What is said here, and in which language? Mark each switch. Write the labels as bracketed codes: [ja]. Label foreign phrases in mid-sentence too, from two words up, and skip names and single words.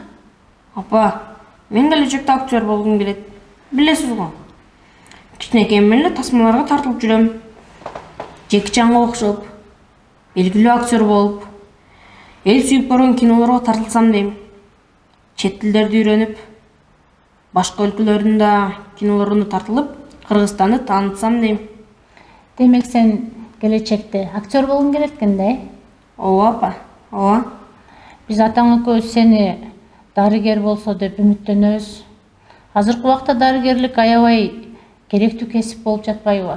[kk] Апа, мен келешекте актер болғым келеді. Білесіз ғой. Кішкенекейімнен тасмаларға тартылып жүрем. Джеки Чанға оқшып, белгілі актер болып, ел сүйіп барған киноларға тартылсам дейм. [ky] Чет тілдерді үйреніп, башқа өлкөлөрдүн да кинолоруна тартылып, Кыргызстанды танытсам дейм. Демек сен келечекте актер болғың келет экенде? Ооба апа, ооба. Биз атаң экөөбүз сени дарыгер болсо деп үмүттөнөбүз. Азыркы убакта дарыгерлик аябай керектүү кесип болуп жатпайбы?